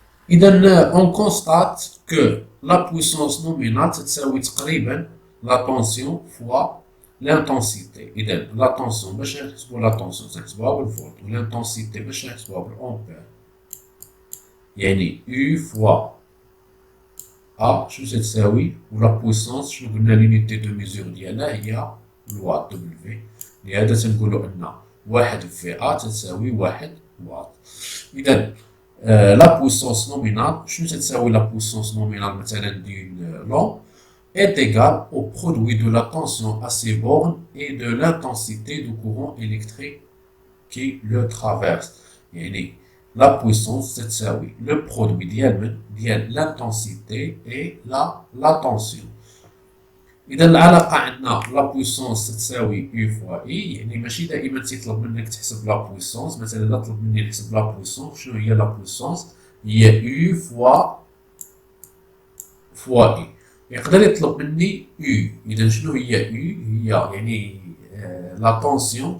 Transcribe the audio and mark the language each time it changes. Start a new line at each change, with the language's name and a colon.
Arabic: إذا
French: on constate que la puissance nominale
Arabic: تتساوي تقريبا la tension فوا l'intensité. إذا لا طونسيون باش نحسبو لا طونسيون تنحسبوها بالفولت و l'intensité باش نحسبوها بالأمبير يعني U فوا A شنو تتساوي و لا بويسونس شنو قلنا
French: لونيتي دو ميزور
Arabic: ديالها هي الواط دبليو. لهذا تنقولو أن 1 في A تتساوي 1 واط. إذا
French: لا بويسونس نومينال شنو تتساوي لا بويسونس نومينال مثلا ديال لون est égal au produit de la tension à ses bornes et de l'intensité du courant électrique qui le traverse.
Arabic: يعني
French: la puissance
Arabic: تتساوي
French: le produit
Arabic: ديال
French: l'intensité et la tension.
Arabic: إذا العلاقة عندنا لا بويسونس تساوي U فوا I. يعني ماشي دائما تيطلب منك تحسب لا بويسونس. مثلا إلا طلب مني نحسب لا بويسونس شنو هي لا بويسونس؟ هي U فوا I. يقدر يطلب مني U. إذا شنو هي U؟ هي يعني لا طونسيون.